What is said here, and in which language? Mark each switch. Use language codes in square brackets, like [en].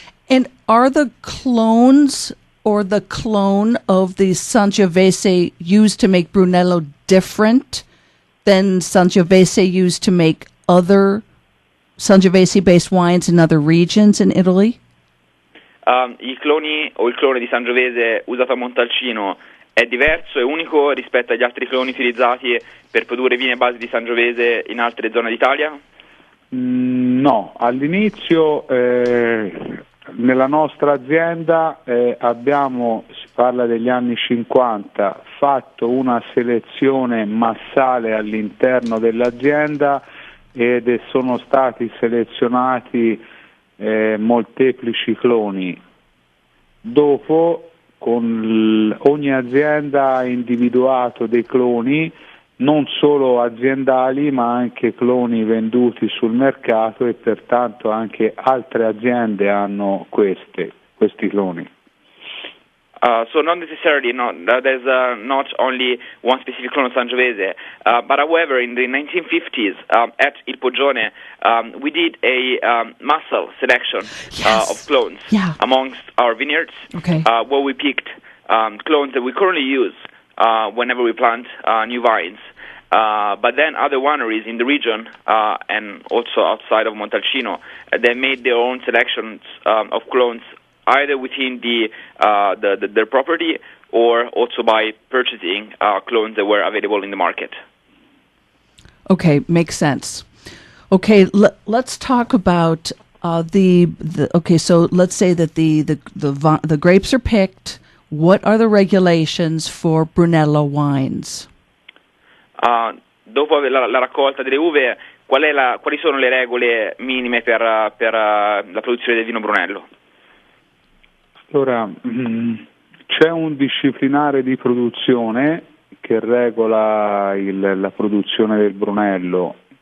[en] And are the clones or the clone of the Sangiovese used to make Brunello different than Sangiovese used to make other Sangiovese-based wines in other regions in Italy? [it] I cloni o il clone di Sangiovese usato a Montalcino è diverso e unico rispetto agli altri cloni utilizzati per produrre vini a base di Sangiovese in altre zone d'Italia? No, all'inizio nella nostra azienda abbiamo, si parla degli anni 50, fatto una selezione massale all'interno dell'azienda ed sono stati selezionati molteplici cloni. Dopo ogni azienda ha individuato dei cloni non solo aziendali ma anche cloni venduti sul mercato, e pertanto anche altre aziende hanno questi cloni. [en] So not necessarily, there's not only one specific clone of Sangiovese, but however in the 1950s at Il Poggione we did a muscle selection of clones amongst our vineyards, where we picked clones that we currently use whenever we plant new vines. But then other wineries in the region and also outside of Montalcino, they made their own selections of clones, either within their property or also by purchasing clones that were available in the market. Okay, makes sense. Okay, let's talk about okay, so let's say that the grapes are picked. What are the regulations for Brunello wines? [it] Dopo la raccolta delle uve, quali sono le regole minime per la produzione del vino Brunello? Allora, c'è un disciplinare di produzione che regola la produzione del Brunello.